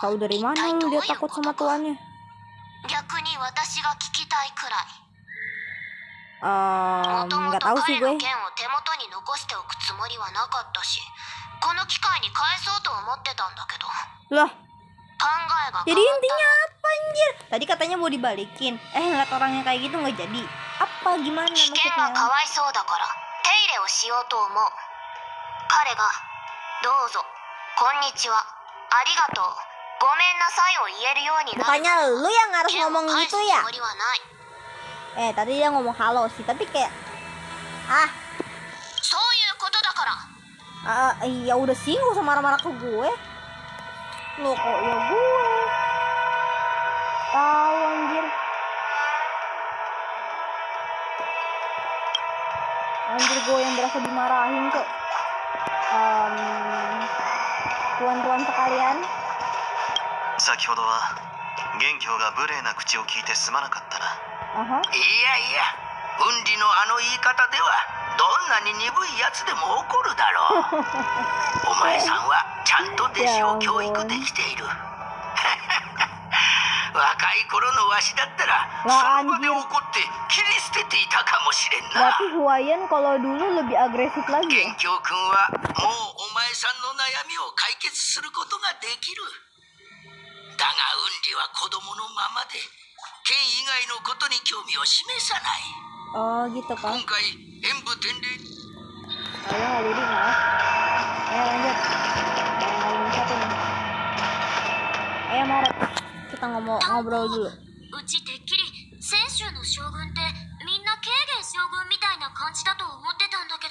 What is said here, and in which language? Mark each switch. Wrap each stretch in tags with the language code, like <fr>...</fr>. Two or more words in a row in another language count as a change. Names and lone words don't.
<id>Tahu dari</id> <ja>一</ja> <id>mana</id> <ja>体ど</ja> <id>lu</id> <ja>う</ja> <id>dia</id> <ja>いうこ</ja> <id>takut</id> <ja>と</ja> <id>sama</id> <ja>か。</ja> <id>tuannya?</id> <ja>逆に私が聞きたいくらい。もとも</ja> <id>Nggak</id> <ja>と</ja> <id>tahu sih</id> <ja>彼の</ja> <id>gue.</id> <ja>剣を手元に残しておくつもりはなかったし、この機会に返そうと思ってたんだけど、</ja> <id>Loh,</id> <ja>考えが</ja> <id>jadi</id> <ja>変わった</ja> <id>intinya apa anjir? Tadi katanya mau dibalikin. Ngeliat orangnya kayak gitu nggak jadi. Apa gimana</id> <ja>危険はか</ja> <id>maksudnya?</id> <ja>わいそうだから手入れをしようと思う。彼がどうぞこんにちはありがとうごめんなさいを言えるようになる</ja> <id>Bukannya lu yang harus</id> <ja>剣を</ja> <id>ngomong</id> <ja>返す</ja> <id>gitu</id> <ja>つ</ja> <id>ya?</id> <ja>もりはない。</ja> <id>Tadi dia ngomong halo sih, tapi kayak</id> <ja>そういうことだから。</ja> <id>ya udah sih gak usah marah-marah ke gue. Lo kok ya gue? Tahu anjir. Anjir gue yang berasa dimarahin kok. Tuan-tuan sekalian.</id> <ja>先ほどは元凶が無礼な口を聞いてすまなかったな Aha. いやいや、運理のあの言い方ではどんなに鈍いやつでも怒るだろう。お前さんはちゃんと弟子を教育できている。若い頃のわしだったらその場で怒って切り捨てていたかもしれんな。</ja> <id>Berarti Huayan kalau dulu lebih agresif lagi</id> <ja>元</ja> <id>ya?</id> <ja>凶君はもうお前さんの悩みを解決することができる。だがウンリは子供のままで剣以外のことに興味を示さない。</ja> <id>Oh gitu</id> <ja>今</ja> <id>kan?</id> <ja>回演武天礼</ja> <id>Oh ya nggak jadi maaf. Ayo lanjut. Yang satu nih. Ayo Maret, kita ngobrol dulu.</id> <ja>うちてっきり泉州の将軍ってみんな慶元将軍みたいな感じだと思ってたんだけど、</ja>